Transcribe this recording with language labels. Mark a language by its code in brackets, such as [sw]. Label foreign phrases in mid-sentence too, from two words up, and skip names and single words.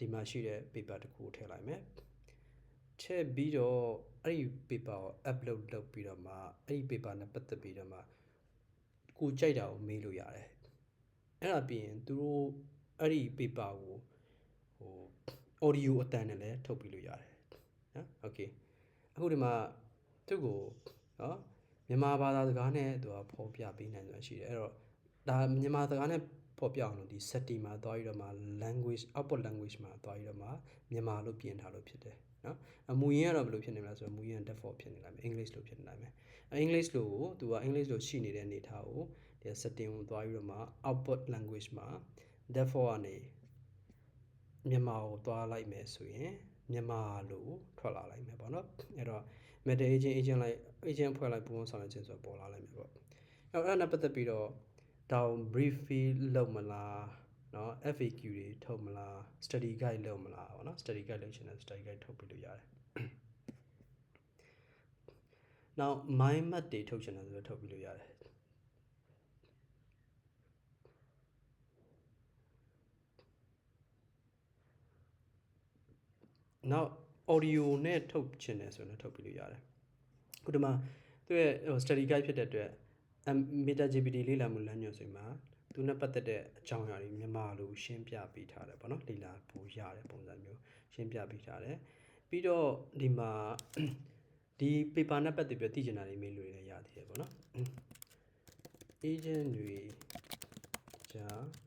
[my] မှာရှိတဲ့ paper တစ်ခုကိုထည့်လိုက်မယ်ထည့်ပြီးတော့အဲ့ဒီ paper ကို upload လုပ်ပြီးတော့မှအဲ့ဒီ paper နဲ့ပတ်သက်ပြီးတော့မှကိုကြိုက်တာကိုမေးလို့ရတယ်အဲ့ဒါပြီးရင်သူတို့အဲ့ဒီ paper ကိုaudio အတန်နဲ့လည်းထုတ်ပြီးလို့ ရတယ်နော် okay အခုဒီမှာသူ့ကိုနော်မြန်မာဘာသာစကားနဲ့သူကဖော်ပြပေးနိုင်ဆိုတာရှိတယ်အဲ့တော့ဒါမြန်မာစကားနဲ့ဖော်ပြအောင်လို့ဒီ setting မှာသွားပြီးတော့မှ [en] language output language [my] မှာသွား ပြီးတော့မှမြန်မာလို့ပြင်ထားလို့ဖြစ်တယ်နော်အမူရင်းကတော့ဘယ်လိုဖြစ်နေမလဲဆိုတော့မူရင်း default ဖြစ်နေလိုက်မယ် English လို့ဖြစ်နေလိုက်မယ်English လို့ကိုသူက English လို့ရှိနေတဲ့အနေထားကိုဒီ setting ကိုသွားပြီးတော့မှ [en] output language [my] မှာ default ကနေမြန်မာကိုသွားလိုက်မယ်ဆိုရင်မြန်မာလို့ထွက်လာလိုက်မယ်ပေါ့နော်အဲ့တော့ [en] meta agent [my] လိုက် agent ဖွဲ့လိုက်ပုံစံဆောင်ရွက်ခြင်းဆိုပေါ်လာလိုက်မယ်ပေါ့အဲ့ဒါနဲ့ပတ်သက်ပြီးတော့တောင် [en] brief field [my] လုပ်မလားเนาะ FAQ တွေထုတ်မလား [en] study guide [my] လုပ်မလားပေါ့နော် [en] study guide [my] လုပ်ချင်တယ် [en] study guide [my] ထုတ်ပြီးလို့ရတယ် နောက် [en] mind map [my] တွေထုတ်ချင်တယ်ဆိုတော့ထုတ်ပြီးလို့ရတယ်နောက် audio နဲ့ထုတ်ချင်တယ်ဆိုရင်ထုတ်ပြီးလို့ရတယ် ခုဒီမှာသူရဲ့ [en] study guide [my] ဖြစ်တဲ့အတွက် Meta GPT လေ့လာမှုလမ်းညွှန်ဆိုမှာသူနဲ့ပတ်သက်တဲ့အကြောင်းအရာတွေမြန်မာလိုရှင်းပြပေးထားတယ်ပေါ့နော်လေ့လာဖို့ရတဲ့ပုံစံမျိုးရှင်းပြပေးထားတယ်ပြီးတော့ဒီမှာဒီ paper နဲ့ပတ်သက်ပြီးသိချင်တာတွေမေးလို့ရသေးတယ်ပေါ့နော် agent တွေဂျာ